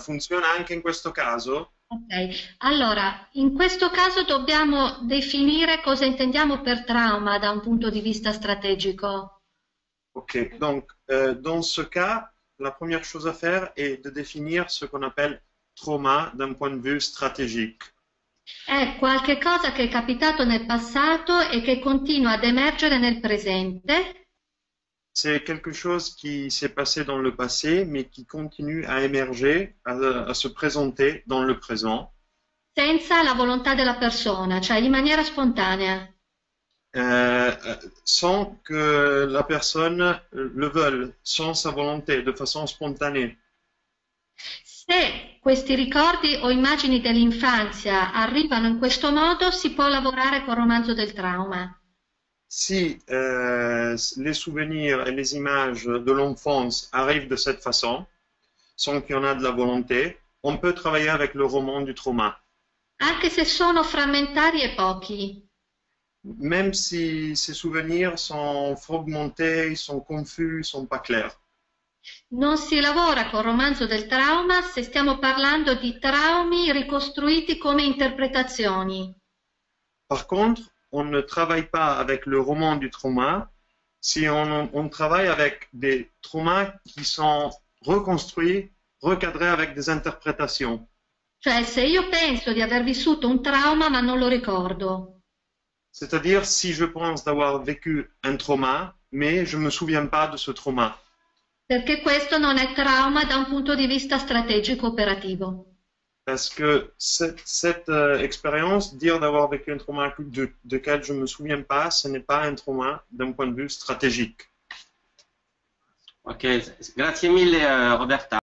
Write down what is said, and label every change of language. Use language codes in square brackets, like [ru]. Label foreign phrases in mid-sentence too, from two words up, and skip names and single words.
[it] Funziona anche in questo caso? Ok, allora, in questo caso dobbiamo definire cosa intendiamo per trauma da un punto di vista strategico. [fr] Ok, donc dans ce cas, la première chose à faire est de définir ce qu'on appelle trauma d'un point de vue stratégique. [it] È qualche cosa che è capitato nel passato e che continua ad emergere nel presente. [fr] C'est quelque chose qui s'est passé dans le passé, mais qui continue à émerger, à se présenter dans le présent, [it] Senza la volontà della persona, cioè in maniera spontanea. [fr] sans que la personne le veuille, sans sa volonté, de façon spontanée. [it] Se questi ricordi o immagini dell'infanzia arrivano in questo modo, si può lavorare col romanzo del trauma. [fr] Si les souvenirs et les images de l'enfance arrivent de cette façon, sans qu'il y en a de la volonté, on peut travailler avec le roman du trauma. [it] Anche se sono frammentari e pochi. [fr] Même si ces souvenirs sont fragmentés, ils sont confus, ils sont pas clairs. [it] Non si lavora col romanzo del trauma se stiamo parlando di traumi ricostruiti come interpretazioni. [fr] Par contre, on ne travaille pas avec le roman du trauma si on travaille avec des traumas qui sont reconstruits, recadrés avec des interprétations. [it] Cioè, se io penso di aver vissuto un trauma ma non lo ricordo, [fr] C'est-à-dire si je pense d'avoir vécu un trauma, mais je ne me souviens pas de ce trauma. [it] perché questo non è trauma da un punto di vista strategico operativo. [fr] Parce que cette expérience, dire d'avoir vécu un trauma duquel je ne me souviens pas, ce n'est pas un trauma d'un point de vue stratégique. [it] Ok, grazie mille Roberta.